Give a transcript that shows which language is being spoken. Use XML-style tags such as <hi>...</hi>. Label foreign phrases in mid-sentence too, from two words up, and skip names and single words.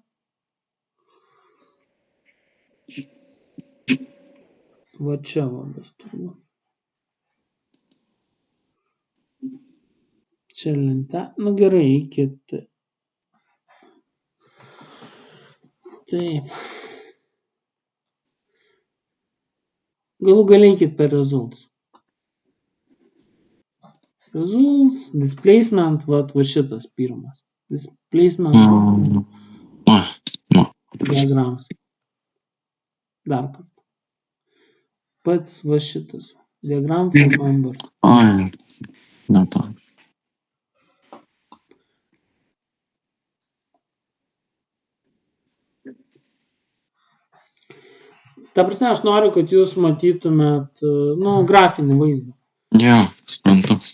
<lt>Va čia bus turbūt. Čia lenta. Gerai, eikit. Taip. Galų galėkit per results.</lt> <en>Results, displacement,</en> <lt>va šitas pirmas.</lt> <en>Displacement. Diagrams.</en> <lt>Dar kartą. Pats va šitas.</lt> <en>Diagram for members.</en> <lt>Na to. Ta prasme, aš noriu, kad jūs matytumėt, grafinį vaizdą. Jo, suprantu.</lt>